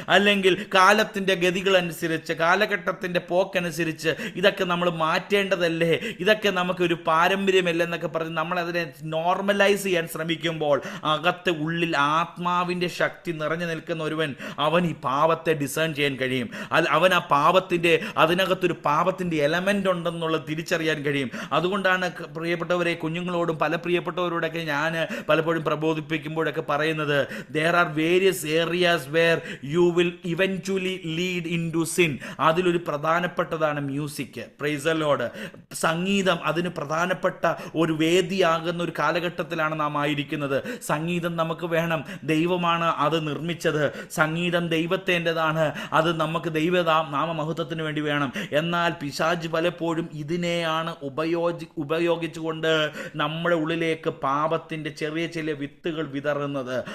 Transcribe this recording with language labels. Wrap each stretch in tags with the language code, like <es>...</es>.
<ml>അല്ലെങ്കിൽ കാലത്തിൻ്റെ ഗതികളനുസരിച്ച്, കാലഘട്ടത്തിൻ്റെ പോക്കനുസരിച്ച് ഇതൊക്കെ നമ്മൾ മാറ്റേണ്ടതല്ലേ, ഇതൊക്കെ നമുക്കൊരു പാരമ്പര്യമല്ലെന്നൊക്കെ പറഞ്ഞ് നമ്മളതിനെ നോർമലൈസ് ചെയ്യാൻ ശ്രമിക്കുമ്പോൾ അകത്ത് ഉള്ളിൽ ആത്മാവിൻ്റെ ശക്തി നിറഞ്ഞു നിൽക്കുന്ന ഒരുവൻ, അവൻ ഈ പാപത്തെ ഡിസേൺ ചെയ്യാൻ കഴിയും. അവൻ ആ പാപത്തിൻ്റെ അതിനകത്തൊരു പാപത്തിൻ്റെ എലമെൻ്റ് ഉണ്ടെന്നുള്ളത് തിരിച്ചറിയാൻ കഴിയും. അതുകൊണ്ടാണ് പ്രിയപ്പെട്ടവരെ, കുഞ്ഞുങ്ങളോടും പല പ്രിയപ്പെട്ടവരോടൊക്കെ ഞാൻ പലപ്പോഴും പ്രബോധിപ്പിക്കുമ്പോഴൊക്കെ പറയുന്നത്,</ml> <en>there are various areas where you will eventually lead into sin.</en> <ml>അതിലൊരു പ്രധാനപ്പെട്ടതാണ് മ്യൂസിക്.</ml> <en>Praise the Lord.</en> <ml>സംഗീതം അതിന് പ്രധാനപ്പെട്ട ഒരു വേദിയാകുന്ന ഒരു കാലഘട്ടത്തിലാണ് നാം ആയിരിക്കുന്നത്. സംഗീതം നമുക്ക് വേണം, ദൈവമാണ് അത് നിർമ്മിച്ചത്. സംഗീതം ദൈവത്തിൻ്റെതാണ്, അത് നമുക്ക് നാമമഹത്വത്തിന് വേണ്ടി വേണം. എന്നാൽ പിശാച് പലപ്പോഴും ഇതിനെയാണ് ഉപയോഗിച്ചുകൊണ്ട് നമ്മുടെ ഉള്ളിലേക്ക് പാപത്തിൻ്റെ ചെറിയ ചെറിയ വിത്തുകൾ വിതറുന്നത്.</ml>